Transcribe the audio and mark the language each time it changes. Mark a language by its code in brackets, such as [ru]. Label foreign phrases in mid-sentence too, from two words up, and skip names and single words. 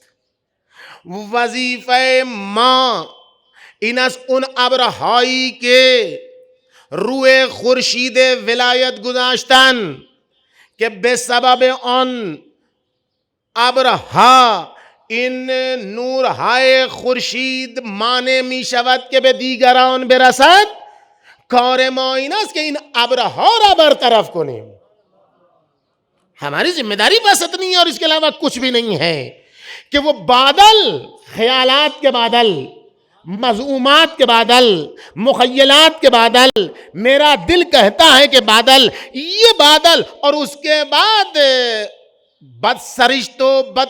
[fa] وظیفه ما این از اون ابرهایی که روی خورشید ولایت گذاشتن که به سبب آن ابرها این نورهای خورشید مانع می شود که به دیگران برسد. کار ما این است که این ابرها را برطرف کنیم. [ur] ہماری ذمہ داری بس اتنی اور اس کے علاوہ کچھ بھی نہیں ہے کہ وہ بادل، خیالات کے بادل، مذمومات کے بادل، مخیلات کے بادل، میرا دل کہتا ہے کہ بادل، یہ بادل، اور اس کے بعد بد سرشتوں، بد